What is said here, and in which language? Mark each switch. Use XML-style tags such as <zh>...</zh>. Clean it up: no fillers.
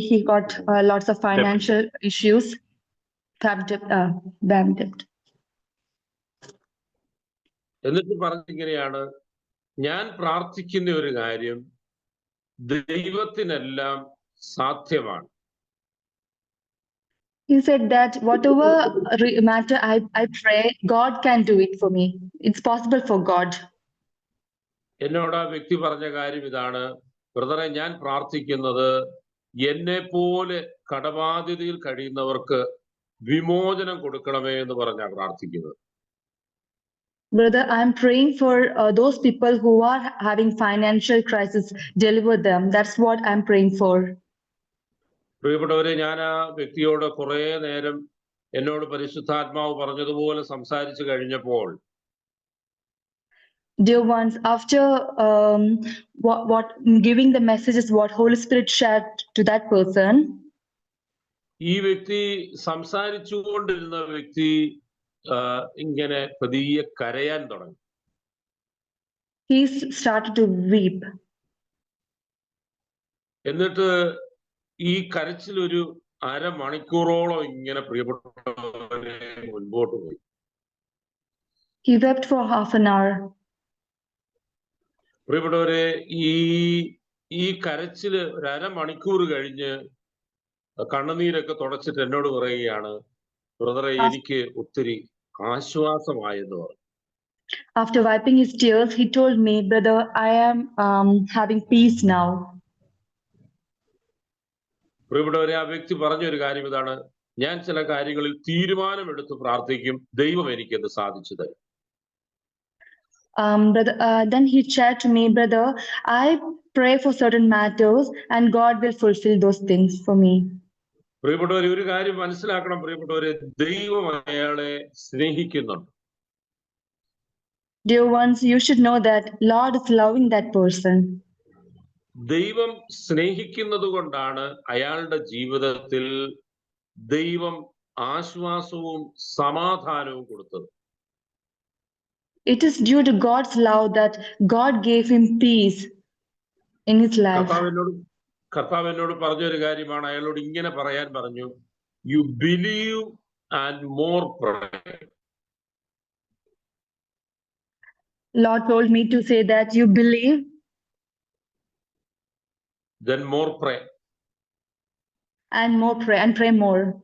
<en>He got lots of financial issues. Bank debt.</en> <ml>എന്നിട്ട് പറഞ്ഞിങ്ങനെയാണ്, ഞാൻ പ്രാർത്ഥിക്കുന്ന ഒരു കാര്യം ദൈവത്തിനെല്ലാം സാധ്യമാണ്.</ml> <en>He said that whatever matter I pray, God can do it for me. It's possible for God.</en> <ml>എന്നോട് ആ വ്യക്തി പറഞ്ഞ കാര്യം ഇതാണ്, ബ്രദറെ, ഞാൻ പ്രാർത്ഥിക്കുന്നത് എന്നെ പോലെ കടബാധ്യതയിൽ കഴിയുന്നവർക്ക് വിമോചനം കൊടുക്കണമേ എന്ന് പറഞ്ഞാണ് പ്രാർത്ഥിക്കുന്നത്.</ml> <en>Brother, I'm praying for those people who are having financial crisis, deliver them. That's what I'm praying for.</en> <ml>പ്രിയപ്പെട്ടവരെ, ഞാൻ ആ വ്യക്തിയോട് കുറെ നേരം എന്നോട് പരിശുദ്ധാത്മാവ് പറഞ്ഞതുപോലെ സംസാരിച്ചു കഴിഞ്ഞപ്പോൾ,</ml> <en>Dear ones, after what giving the messages what Holy Spirit shared to that person,</en> <ml>ഈ വ്യക്തി സംസാരിച്ചുകൊണ്ടിരുന്ന വ്യക്തി ഇങ്ങനെ പതിയെ കരയാൻ തുടങ്ങി.</ml> <en>he started to weep.</en> <ml>എന്നിട്ട് ഈ കരച്ചിൽ ഒരു അരമണിക്കൂറോളം ഇങ്ങനെ പ്രിയപ്പെട്ടവരെ മുൻപോട്ട് പോയി.</ml> <en>He wept for half an hour.</en> <ml>പ്രിയപ്പെട്ടവരെ, ഈ കരച്ചില് ഒരു അരമണിക്കൂർ കഴിഞ്ഞ് കണ്ണുനീരൊക്കെ തുടച്ചിട്ട് എന്നോട് പറയുകയാണ്, ബ്രദറെ, എനിക്ക് ഒത്തിരി ആശ്വാസമായെന്ന് പറഞ്ഞു.</ml> <en>After wiping his tears, he told me, brother, I am having peace now.</en> <ml>പ്രിയപ്പെട്ടവരെ, ആ വ്യക്തി പറഞ്ഞൊരു കാര്യം ഇതാണ്, ഞാൻ ചില കാര്യങ്ങളിൽ തീരുമാനമെടുത്ത് പ്രാർത്ഥിക്കും, ദൈവം എനിക്കത് സാധിച്ചു തരും.</ml> <en>Brother, then he shared to me, brother, I pray for certain matters and God will fulfill those things for me.</en> <ml>പ്രിയപ്പെട്ടവരെ, ഒരു കാര്യം മനസ്സിലാക്കണം പ്രിയപ്പെട്ടവരെ, ദൈവം അയാളെ സ്നേഹിക്കുന്നുണ്ട്.</ml> <en>Dear ones, you should know that Lord is loving that person.</en> <ml>ദൈവം സ്നേഹിക്കുന്നത് കൊണ്ടാണ് അയാളുടെ ജീവിതത്തിൽ ദൈവം ആശ്വാസവും സമാധാനവും കൊടുത്തത്.</ml> <en>It is due to God's love that God gave him peace in his life.</en> <ml>കർത്താവ് എന്നോട് പറഞ്ഞൊരു കാര്യമാണ്, അയാളോട് ഇങ്ങനെ പറയാൻ പറഞ്ഞു,</ml> <en>You believe and more pray. Lord told me to say that you believe, then more pray. And more pray and pray more.</en>